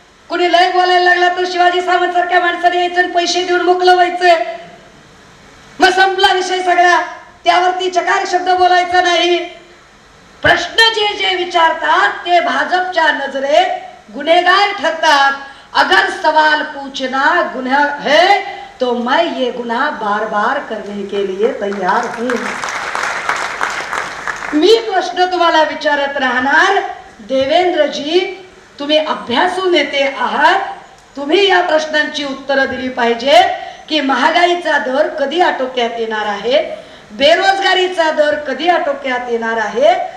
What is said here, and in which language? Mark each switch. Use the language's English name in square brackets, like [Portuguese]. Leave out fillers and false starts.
[Marathi] कुणी लय बोलायला लागला तर शिवाजी सावंत सारख्या माणसाने यायचं आणि पैसे देऊन मोकळं व्हायचं. मग संपला विषय सगळा. त्यावरती चकार शब्द बोलायचा नाही. प्रश्न जे जे विचारतात ते भाजपच्या नजरेत गुन्हेगार ठरतात. [Hindi] अगर सवाल पूछना गुन्हा है तो मैं ये गुनाह बार बार करने के लिए तैयार हूं. [Marathi] मी प्रश्न तुम्हाला विचारत राहणार. देवेंद्रजी, तुम्ही अभ्यासू नेते आहात. तुम्ही या प्रश्नांची उत्तरं दिली पाहिजे की महागाईचा दर कधी आटोक्यात येणार आहे, बेरोजगारीचा दर कधी आटोक्यात येणार आहे.